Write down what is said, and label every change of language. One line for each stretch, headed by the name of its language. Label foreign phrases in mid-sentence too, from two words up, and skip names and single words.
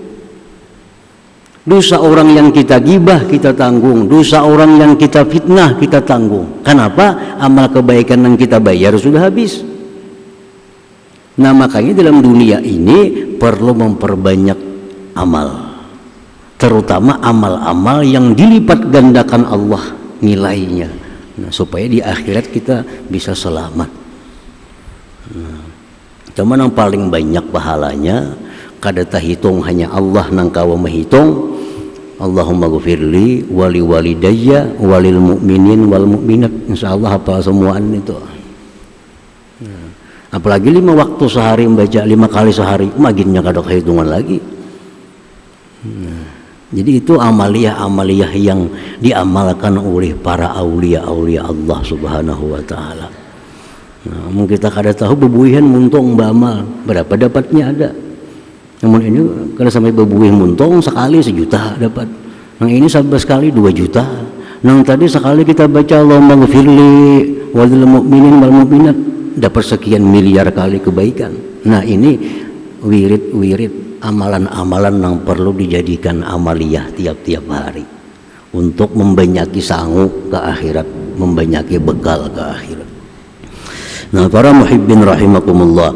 Indonesian: Dosa orang yang kita gibah kita tanggung, dosa orang yang kita fitnah kita tanggung. Kenapa? Amal kebaikan yang kita bayar sudah habis. Nah, makanya dalam dunia ini perlu memperbanyak amal, terutama amal-amal yang dilipat gandakan Allah nilainya. Nah, supaya di akhirat kita bisa selamat. Nah, cuman yang paling banyak pahalanya
Banjar: kada tahitung,
Indonesian: hanya Allah
Banjar: nang kawa
Indonesian: menghitung.
Arabic: اللهم اغفر لي ولي والدي وللمؤمنين والمؤمنات.
Indonesian: Insyaallah hafal semuaan itu. Nah, apalagi 5 waktu sehari membaca 5 kali sehari, maginnya
Banjar: kada kehitungan lagi.
Indonesian: Nah, jadi itu amaliyah yang diamalkan oleh para aulia Allah
Arabic: سبحانه وتعالى.
Banjar: Nah, kita kada tahu bebuihan muntung bamal berapa dapatnya ada.
Indonesian: Namun ini kalau sampai bebuih muntong sekali 1 juta dapat. Yang ini 11 kali 2 juta. Yang tadi sekali kita baca
Arabic: اللهم اغفر لي وللمؤمنين والمؤمنات,
Indonesian: dapat sekian miliar kali kebaikan. Nah, ini wirid amalan-amalan yang perlu dijadikan amaliyah tiap-tiap hari untuk membanyaki sangu ke akhirat, membanyaki bekal ke akhirat. Nah, para
Arabic: محبين رحمكم الله.